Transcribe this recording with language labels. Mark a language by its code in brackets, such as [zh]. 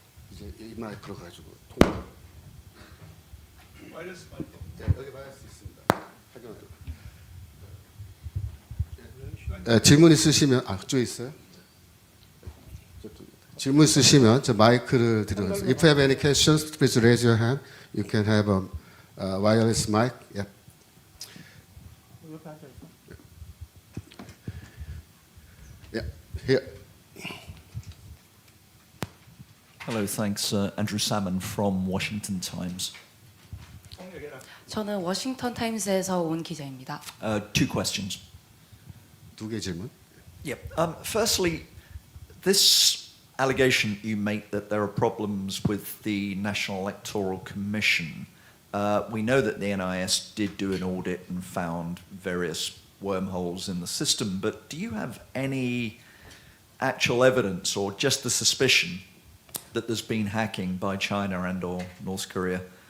[ko] 이제 이 마이크로 가지고 통화. 네, 여기 마이크 있습니다. 네, 질문 있으시면 그쪽에 있어요? 질문 있으시면 저 마이크를 드리겠습니다. [en] If you have any questions, please raise your hand. You can have a wireless mic. Yep. Yeah, here. Hello, thanks. Andrew Salmon from Washington Times. [ko] 저는 워싱턴 타임스에서 온 기자입니다. [en] Two questions. [ko] 두 개 질문. [en] Yep. Firstly, this allegation you make that there are problems with the National Electoral Commission. We know that the NIS did do an audit and found various wormholes in the system, but do you have any actual evidence or just the suspicion that there's been hacking by China and or North Korea?